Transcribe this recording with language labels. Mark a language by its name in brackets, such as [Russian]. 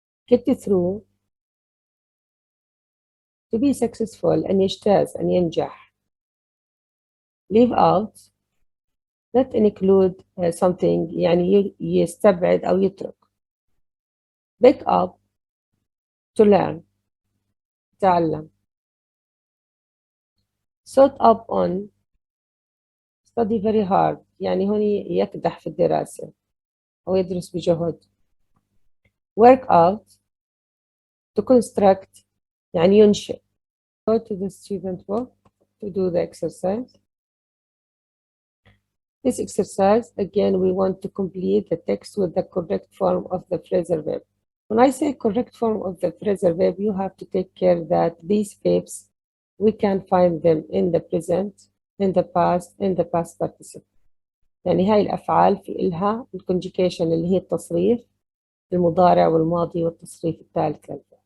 [English] Get through, to be successful، [Arabic] أن يجتاز، أن ينجح. [English] Leave out, not include something، [Arabic] يعني يستبعد أو يترك. [English] Pick up, to learn، [Arabic] تعلم. [English] Sought up on, study very hard، [Arabic] يعني هون يكدح في الدراسة أو يدرس بجهد. [English] Work out, to construct، [Arabic] يعني ينشئ. [English] Go to the student book to do the exercise. This exercise, again, we want to complete the text with the correct form of the phrasal verb. When I say correct form of the phrasal verb, you have to take care that these verbs, we can find them in the present, in the past participle. [Arabic] يعني هاي الأفعال في إلها الكونجيكيشن اللي هي التصريف، المضارع والماضي والتصريف الثالث للفعل.